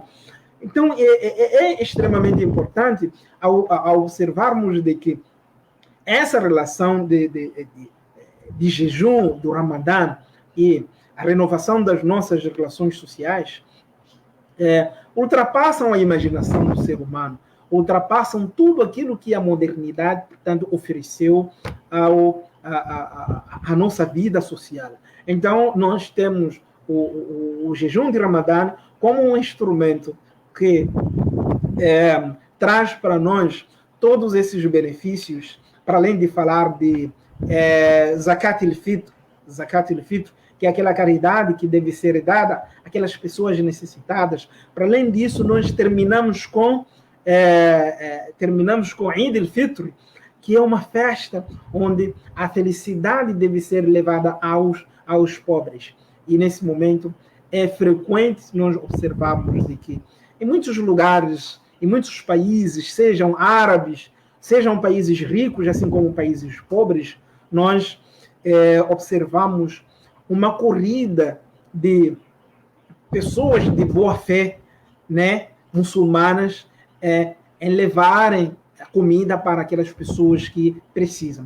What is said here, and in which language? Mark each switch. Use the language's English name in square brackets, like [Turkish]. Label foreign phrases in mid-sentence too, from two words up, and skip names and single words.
[Portuguese] Então, é extremamente importante ao observarmos de que essa relação de jejum do Ramadã e a renovação das nossas relações sociais ultrapassam a imaginação do ser humano, ultrapassam tudo aquilo que a modernidade, portanto, ofereceu à nossa vida social. Então, nós temos o jejum de Ramadã como um instrumento que traz para nós todos esses benefícios, para além de falar de Zakat al-Fitr, que é aquela caridade que deve ser dada àquelas pessoas necessitadas. Para além disso, nós terminamos com Eid al-Fitr, que é uma festa onde a felicidade deve ser levada aos pobres. E nesse momento é frequente nós observarmos de que em muitos lugares, em muitos países, sejam árabes, sejam países ricos, assim como países pobres, nós observamos uma corrida de pessoas de boa fé, né, muçulmanas, em levarem a comida para aquelas pessoas que precisam.